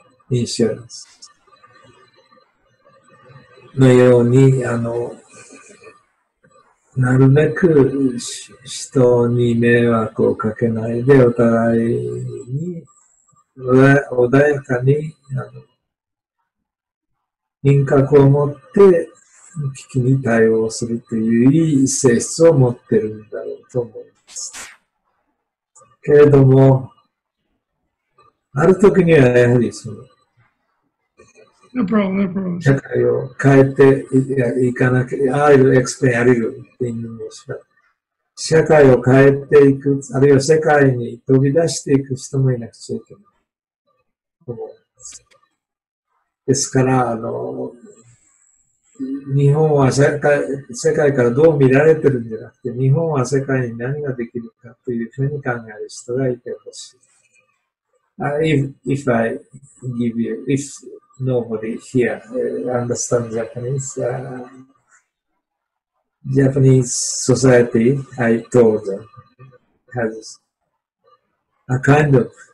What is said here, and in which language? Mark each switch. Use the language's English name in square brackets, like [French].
[Japanese] インシュランスのように、なるべく人に迷惑をかけないで、お互いに穏やかに品格を持って危機に対応するといういい性質を持っているんだろうと思います。けれども、ある時にはやはり [English] No problem, no problem. [Japanese] 社会を変えていかなきゃ、 [English] I'll explain a little in English. [Japanese] 社会を変えていく、あるいは世界に飛び出していく人もいなくちゃいけないと思います。ですから、日本は世界からどう見られてるんじゃなくて、日本は世界に何ができるかというふうに考える人がいてほしい。 [English] If I give you, if nobody here understands Japanese society, I told them, has a kind of